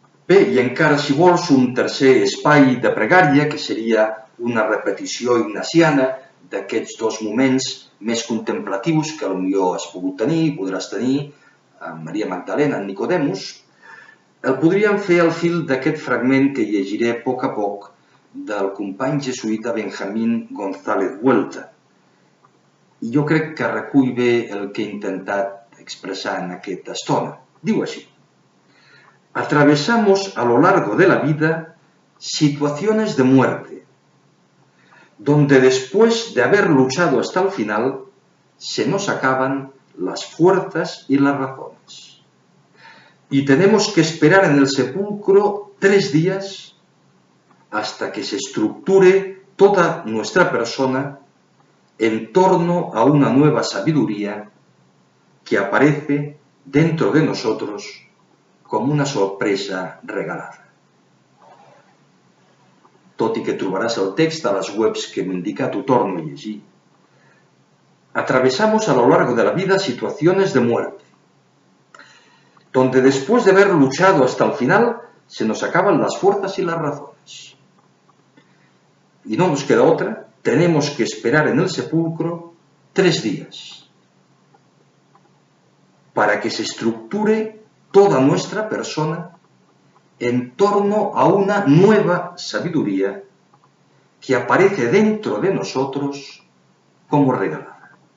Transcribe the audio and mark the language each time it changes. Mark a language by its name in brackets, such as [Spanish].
[Catalan] Bé, i encara si vols un tercer espai de pregària, que seria una repetició ignaciana d'aquests dos moments més contemplatius que potser has pogut tenir, podràs tenir amb Maria Magdalena, en Nicodemus, el podríem fer al fil d'aquest fragment que llegiré a poc del company jesuïta Benjamín González Vuelta. I jo crec que recull bé el que he intentat expressar en aquesta estona. Diu així: [Spanish] atravesamos a lo largo de la vida situaciones de muerte, donde después de haber luchado hasta el final, se nos acaban las fuerzas y las razones. Y tenemos que esperar en el sepulcro 3 días hasta que se estructure toda nuestra persona en torno a una nueva sabiduría que aparece dentro de nosotros [Catalan] com una sorpresa regalada. Tot i que trobaràs el text a les webs que hem indicat, ho torno a llegir. [Spanish] Atravesamos a lo largo de la vida situaciones de muerte, donde después de haber luchado hasta el final, se nos acaban las fuerzas y las razones. Y no nos queda otra, tenemos que esperar en el sepulcro 3 días, para que se estructure toda nuestra persona en torno a una nueva sabiduría que aparece dentro de nosotros como regalada.